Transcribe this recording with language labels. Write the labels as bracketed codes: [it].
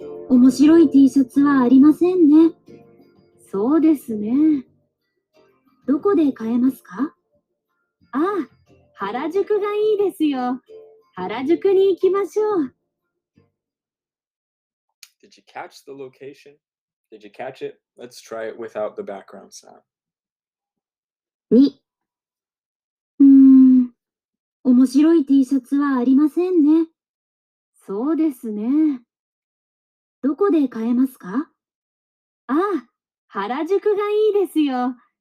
[ja] 面白い T シャツはありませんね。そうですね。どこで買えますか？ああ、原宿がいいですよ。原宿に行きましょう。 [en] Did you catch the location? Did you catch it? Let's try it without the background sound. [ja] 2、面白い T シャツはありませんね。そうですね。どこで買えますか？ああ、原宿がいいですよ。